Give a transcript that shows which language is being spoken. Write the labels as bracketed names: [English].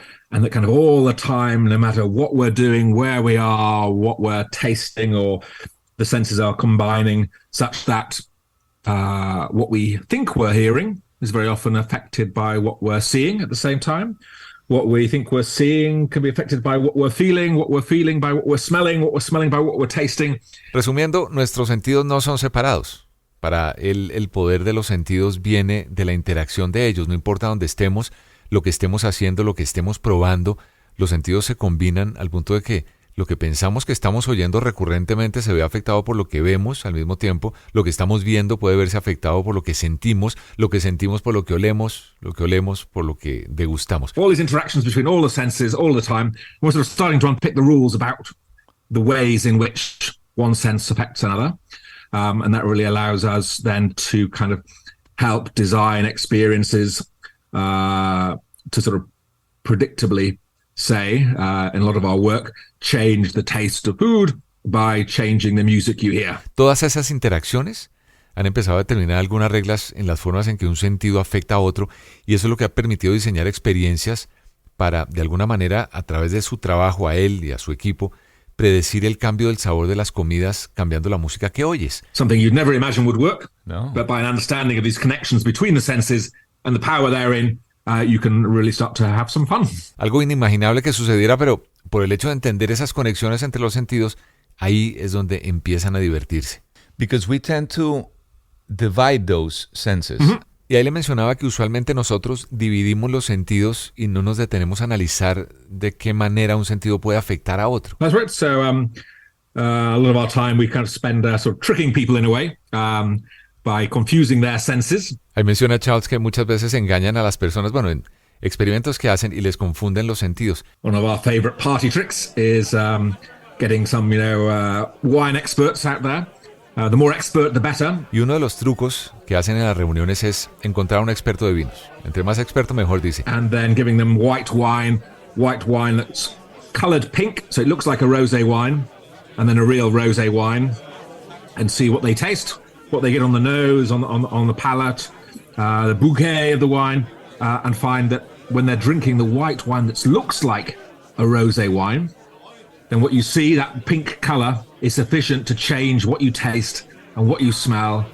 [English] And that kind of all the time, no matter what we're doing, where we are, what we're tasting, or the senses are combining such that what we think we're hearing is very often affected by what we're seeing at the same time. What we think we're seeing can be affected by what we're feeling by what we're smelling by what we're tasting. [Spanish] Resumiendo, nuestros sentidos no son separados. Para él, el poder de los sentidos viene de la interacción de ellos. No importa dónde estemos, lo que estemos haciendo, lo que estemos probando, los sentidos se combinan al punto de que lo que pensamos que estamos oyendo recurrentemente se ve afectado por lo que vemos al mismo tiempo, lo que estamos viendo puede verse afectado por lo que sentimos por lo que olemos por lo que degustamos. [English] All these interactions between all the senses all the time, we're sort of starting to unpick the rules about the ways in which one sense affects another. And that really allows us then to kind of help design experiences to sort of predictably say, in a lot of our work, change the taste of food by changing the music you hear. [Spanish] Todas esas interacciones han empezado a determinar algunas reglas en las formas en que un sentido afecta a otro, y eso es lo que ha permitido diseñar experiencias para, de alguna manera, a través de su trabajo a él y a su equipo, predecir el cambio del sabor de las comidas cambiando la música que oyes. [English] Something you'd never imagine would work, [Spanish] No. [English] but by an understanding of these connections between the senses and the power therein, you can really start to have some fun. [Spanish] Algo inimaginable que sucediera, pero por el hecho de entender esas conexiones entre los sentidos, ahí es donde empiezan a divertirse. [English] Because we tend to divide those senses. [Spanish] Y ahí le mencionaba que usualmente nosotros dividimos los sentidos y no nos detenemos a analizar de qué manera un sentido puede afectar a otro. [English] That's right. So a lot of our time we kind of spend sort of tricking people in a way by confusing their senses. [Spanish] Ahí menciona Charles que muchas veces engañan a las personas, bueno, en experimentos que hacen y les confunden los sentidos. [English] One of our favorite party tricks is getting some, wine experts out there. The more expert, the better. [Spanish] Y uno de los trucos que hacen en las reuniones es encontrar a un experto de vinos. Entre más experto, mejor, dice. [English] And then giving them white wine that's colored pink, so it looks like a rosé wine, and then a real rosé wine, and see what they taste, what they get on the nose, on the palate, the bouquet of the wine, and find that when they're drinking the white wine that looks like a rosé wine, then what you see, that pink color, is sufficient to change what you taste and what you smell.